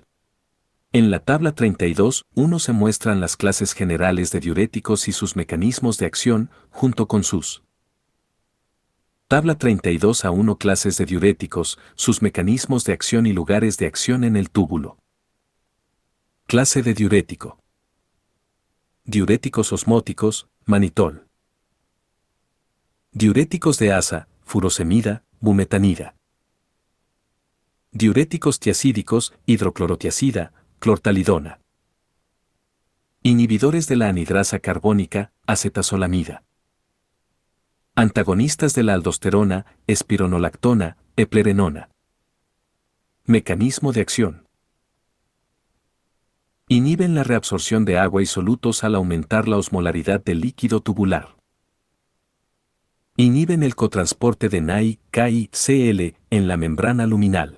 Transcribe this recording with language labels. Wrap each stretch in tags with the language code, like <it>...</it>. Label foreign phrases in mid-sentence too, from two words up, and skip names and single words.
<es>En la tabla 32.1 se muestran las clases generales de diuréticos y sus mecanismos de acción, junto con sus tabla 32a1 clases de diuréticos, sus mecanismos de acción y lugares de acción en el túbulo. Clase de diurético. Diuréticos osmóticos, manitol. Diuréticos de asa, furosemida, bumetanida. Diuréticos tiacídicos, hidroclorotiacida, clortalidona. Inhibidores de la anhidrasa carbónica, acetazolamida. Antagonistas de la aldosterona, espironolactona, eplerenona. Mecanismo de acción. Inhiben la reabsorción de agua y solutos al aumentar la osmolaridad del líquido tubular. Inhiben el cotransporte de NAI, KI, Cl en la membrana luminal.</es>